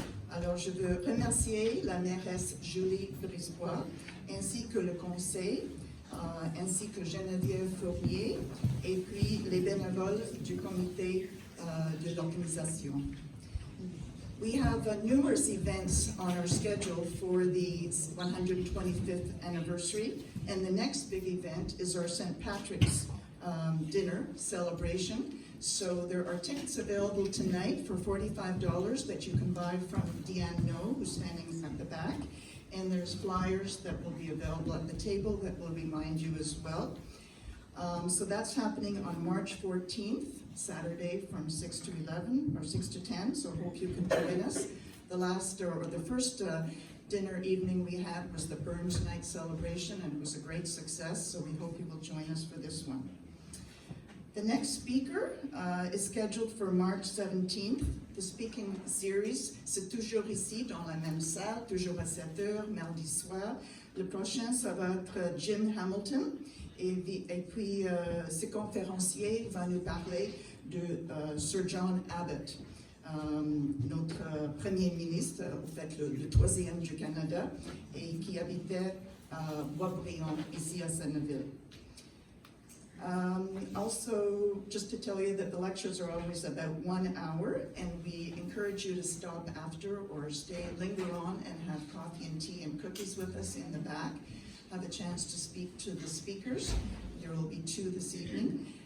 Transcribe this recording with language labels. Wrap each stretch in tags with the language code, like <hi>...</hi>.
<fr>Alors, je veux remercier la mairesse Julie Brisbois, ainsi que le conseil, ainsi que Geneviève Fournier, et puis les bénévoles du comité de l'organisation.</fr> <en>We have numerous events on our schedule for the 125th anniversary, and the next big event is our St. Patrick's dinner celebration. So there are tickets available tonight for $45 that you can buy from Deanne No, who's standing at the back. And there's flyers that will be available at the table that will remind you as well. So that's happening on March 14th, Saturday from 6 to 11 or 6 to 10. So hope you can join us. The first dinner evening we had was the Burns Night celebration, and it was a great success. So we hope you will join us for this one. The next speaker is scheduled for March 17th. The speaking series,</en> <fr>c'est toujours ici, dans la même salle, toujours à 7 heures, mardi soir. Le prochain, ça va être Jim Hamilton. Et puis, ce conférencier va nous parler de Sir John Abbott, notre premier ministre, en fait, le troisième du Canada, et qui habitait à Boisbriand, ici à Senneville.</fr> <en>Also, just to tell you that the lectures are always about 1 hour, and we encourage you to stop after or linger on and have coffee and tea and cookies with us in the back. Have a chance to speak to the speakers. There will be 2 this evening.</en>